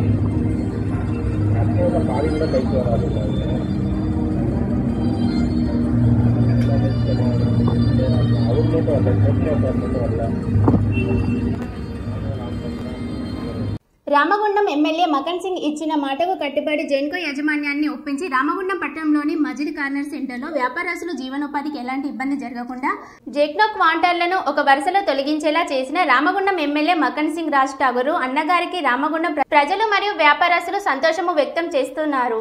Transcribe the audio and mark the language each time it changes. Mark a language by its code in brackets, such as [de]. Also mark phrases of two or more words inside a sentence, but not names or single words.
[ta] கஸ்டமர் பாதி கூட கைக்கு வராது. அவர் மட்டும் வரல, மட்டும் வரல. [te] రామగుండం ఎమ్మెల్యే మకన్ సింగ్ ఇచ్చిన మాటకు కట్టుబడి జెన్కో యాజమాన్యాన్ని ఒప్పించి రామగుండం పట్టణంలోని మజిద్ కార్నర్ సెంటర్లో వ్యాపారస్తులు జీవనోపాధికి ఎలాంటి ఇబ్బంది జరగకుండా జెక్నో క్వాంటర్లను ఒక వరుసలో తొలగించేలా చేసిన రామగుండం ఎమ్మెల్యే మకన్ సింగ్ రాజ్ ఠాగూర్ అన్నగారికి రామగుండం ప్రజలు మరియు వ్యాపారస్తులు సంతోషము వ్యక్తం చేస్తున్నారు.